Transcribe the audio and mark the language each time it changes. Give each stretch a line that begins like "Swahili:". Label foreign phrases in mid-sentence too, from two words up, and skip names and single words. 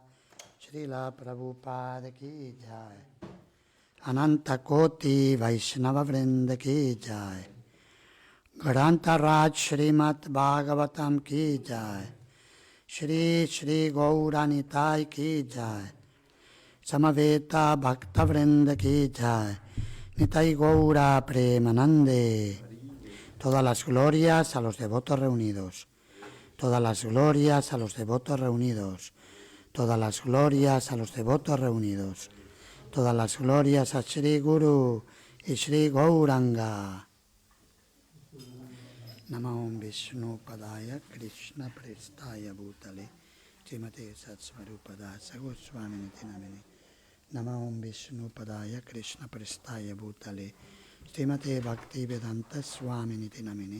Sanskrit: Srila Prabhupada Ki Jai Ananta Koti Vaishnava Vrinda Ki Jai Granta Raj Srimat Bhagavatam Ki Jai Shri Shri Gauranitai Ki Jai Samaveta Bhakta Vrinda Ki Jai Nitai Gaura Premanande.
Spanish: Todas las glorias a los devotos reunidos. Todas las glorias a los devotos reunidos. Todas las glorias a los devotos reunidos. Todas las glorias a Shri Guru y Shri Gauranga.
Sanskrit: Namo Vishnu Padaya Krishna Prestaya Bhutale Srimate Satsvarupadasa Goswami Niti Namine. Namo Vishnu Padaya Krishna Prestaya Bhutale Srimate Bhaktivedanta Swami Niti Namine.